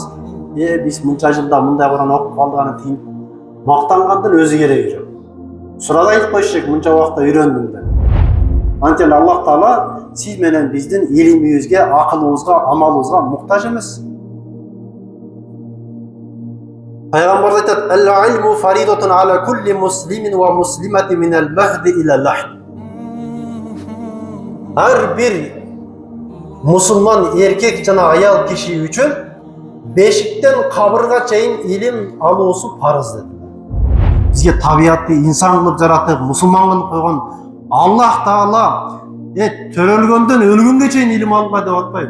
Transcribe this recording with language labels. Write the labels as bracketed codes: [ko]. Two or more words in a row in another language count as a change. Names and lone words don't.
[ky] Биз мынча жылда мындай Куран окуп калдык, аны тиң мактангандын өзү кереги жок. Сурап айтып коюш керек, мынча убакта үйрөндүм деп. Анткени Аллах Таала сиз менен биздин илимибизге, акылыбызга, амалыбызга муктаж эмес. Пайгамбар айтат: [ar] "العلم فريضة على كل مسلم ومسلمة من المهد إلى اللحد." [ky] Ар бир мусулман эркек жана аял киши үчүн бешиктен кабырга чейин илим алуусу парыз dedi. Бизге табиятты инсан кылып жаратып, мусулман кылып койгон Аллах Таала төрөлгөндөн өлгөнгө чейин илим алгыла деп атпайбы?